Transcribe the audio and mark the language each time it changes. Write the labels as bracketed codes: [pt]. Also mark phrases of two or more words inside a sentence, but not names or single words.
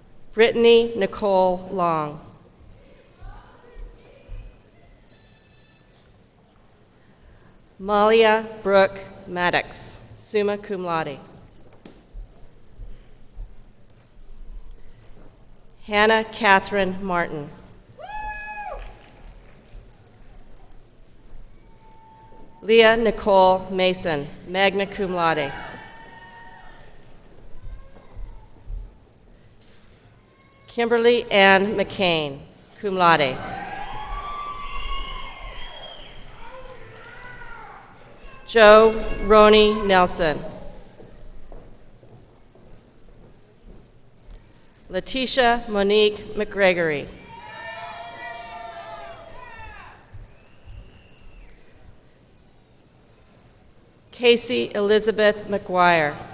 [en] Brittany Nicole Long. Malia Brooke Maddox, [la] summa cum laude. [en] Hannah Catherine Martin. Leah Nicole Mason, [la] magna cum laude. [en] Kimberly Ann McCain, [la] cum laude. [en] Joe Roney Nelson. Letitia Monique McGregory. Casey Elizabeth McGuire.